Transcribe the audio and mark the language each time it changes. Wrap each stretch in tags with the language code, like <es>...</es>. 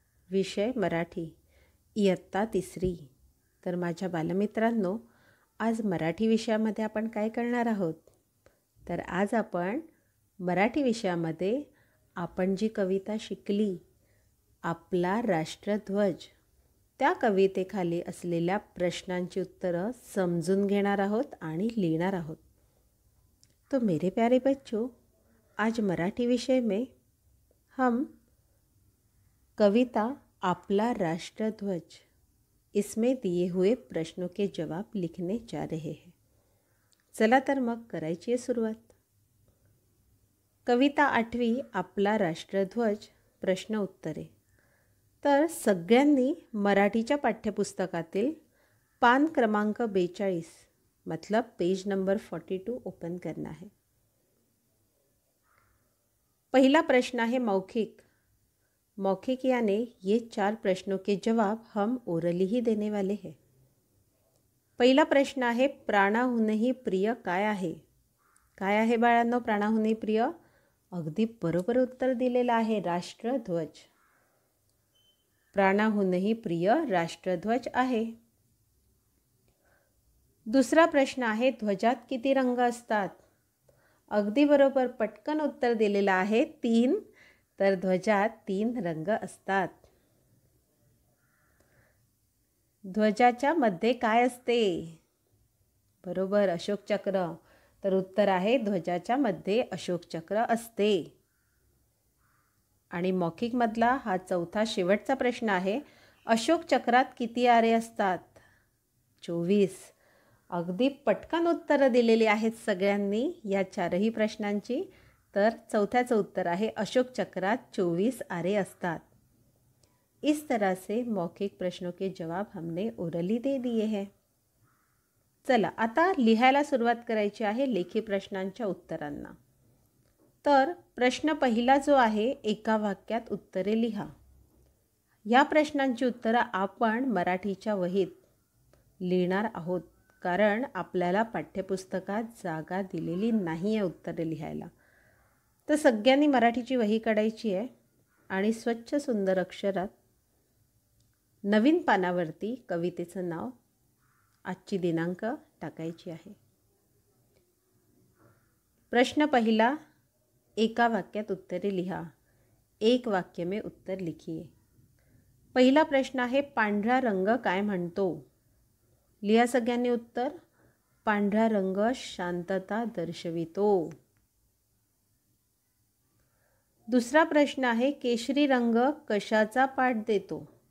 <mr>विषय मराठी, इयत्ता तिसरी. तर माझ्या बालमित्रांनो, आज मराठी विषयामध्ये आपण काय करणार आहोत? तर आज आपण मराठी विषयामध्ये आपण जी कविता शिकली, आपला राष्ट्रध्वज, त्या कवितेखाली असलेल्या प्रश्नांची उत्तरं समजून घेणार आहोत आणि लिहिणार आहोत.</mr> <hi>तो मेरे प्यारे बच्चों, आज मराठी विषय में हम कविता आपला राष्ट्रध्वज इसमें दिए हुए प्रश्नों के जवाब लिखने जा रहे हैं.</hi> <mr>चला तर मग करायची आहे सुरुवात. कविता 8वी आपला राष्ट्रध्वज, प्रश्न उत्तरे. तर सगळ्यांनी मराठीच्या पाठ्यपुस्तकातील पान क्रमांक 42</mr> <hi>मतलब पेज नंबर 42 ओपन करना है. पहला प्रश्न है मौखिक. मौखिक यानी ये 4 प्रश्नों के जवाब हम ओरली ही देने वाले हैं.</hi> <mr>पहिला प्रश्न आहे प्राणाहूनही प्रिय काय आहे? काय आहे बाळांनो प्राणाहूनही प्रिय? अगदी बरोबर उत्तर दिलेलं आहे, राष्ट्रध्वज. प्राणाहूनही प्रिय राष्ट्रध्वज आहे. दुसरा प्रश्न आहे ध्वजात किती रंग असतात? अगदी बरोबर, पटकन उत्तर दिलेलं आहे 3. तर ध्वजात 3 रंग असतात. ध्वजाच्या मध्ये काय असते? बरोबर, अशोक चक्र. तर उत्तर आहे ध्वजाच्या मध्ये अशोक चक्र असते. आणि मौखिक मधला हा चौथा शेवटचा प्रश्न आहे, अशोक चक्रात किती आरे असतात? 24. अगदी पटकन उत्तरं दिलेली आहेत सगळ्यांनी या 4ही प्रश्नांची. तर चौथ्याचं उत्तर आहे अशोक चक्रात 24 आरे असतात.</mr> <hi>इस तरह से मौखिक प्रश्नों के जवाब हमने ओरली दे दिए हैं.</hi> <mr>चला आता लिहायला सुरुवात करायची आहे लेखी प्रश्नांच्या उत्तरांना. तर प्रश्न पहिला जो आहे, एका वाक्यात उत्तरे लिहा. या प्रश्नांची उत्तरं आपण मराठीच्या वहीत लिहिणार आहोत, कारण आपल्याला पाठ्यपुस्तकात जागा दिलेली नाही आहे उत्तरे लिहायला. तर सगळ्यांनी मराठीची वही काढायची आहे आणि स्वच्छ सुंदर अक्षरात नवीन पानावरती कवितेचं नाव, आजची दिनांक टाकायची आहे. प्रश्न पहिला, एका वाक्यात उत्तरे लिहा.</mr> <hi>एक वाक्य में उत्तर लिखिए.</hi> <mr>पहिला प्रश्न आहे पांढरा रंग काय म्हणतो? लिहा सगळ्यांनी उत्तर. पांढरा रंग शांतता दर्शवितो. दुसरा प्रश्न आहे केशरी रंग कशाचा पाठ देतो?</mr>